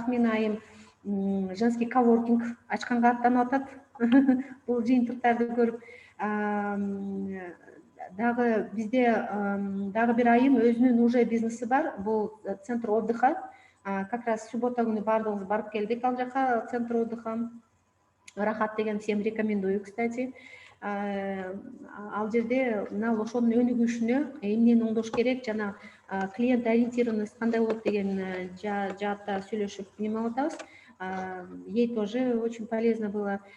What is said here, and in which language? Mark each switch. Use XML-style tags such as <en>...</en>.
<ky>Тахмин айым женский коворкинг ачканга аттанып атат. Бул жыйынтыктарды көрүп, дагы бизде дагы бир айым өзүнүн уже бизнеси бар. Бул центр отдыха.</ky> <ru>Как раз</ru> <ky>суббота күнү бардыгыбыз барып келдик ал жака, центр отдыха.</ky> <ru>Рахат деген, всем рекомендую, кстати.</ru> <ky>Ал жерде мына ошонун өнүгүшүнө эмнени оңдош керек, жана клиент ориентированность кандай болот деген жаатта сүйлөшүп немалып атабыз.</ky> <ru>Ей тоже очень полезно было.</ru>